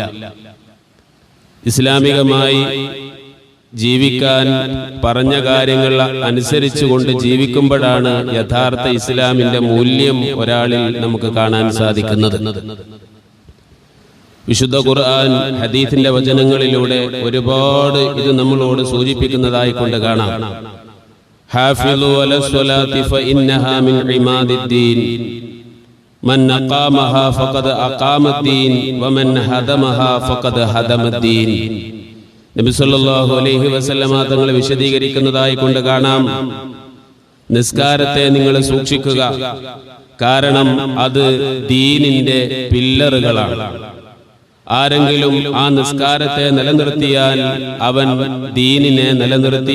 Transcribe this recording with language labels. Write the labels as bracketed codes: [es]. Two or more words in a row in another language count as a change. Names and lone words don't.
[ml] ഇസ്ലാമികമായി ജീവിക്കാൻ പറഞ്ഞ കാര്യങ്ങൾ അനുസരിച്ചുകൊണ്ട് ജീവിക്കുമ്പോഴാണ് യഥാർത്ഥ ഇസ്ലാമിന്റെ മൂല്യം ഒരാളിൽ നമുക്ക് കാണാൻ സാധിക്കുന്നത്. വിശുദ്ധ ഖുർആൻ, ഹദീസിന്റെ വചനങ്ങളിലൂടെ ഒരുപാട് ഇത് നമ്മളോട് സൂചിപ്പിക്കുന്നതായി കൊണ്ട് കാണാം. [ar] حافظوا على الصلاة فإنها من عماد الدين من أقامها فقد أقام الدين ومن هدمها فقد هدم الدين. [ml] നബി [ar] صلى الله عليه وسلم [ml] തങ്ങൾ വിശദീകരിക്കുന്നതായി കൊണ്ട് കാണാം, നിസ്കാരത്തെ നിങ്ങൾ സൂക്ഷിക്കുക, കാരണം അത് ദീനിന്റെ പില്ലറുകളാണ്. ആരെങ്കിലും ആ നിസ്കാരത്തെ നിലനിർത്തിയാൽ അവൻ ദീനിനെ നിലനിർത്തി.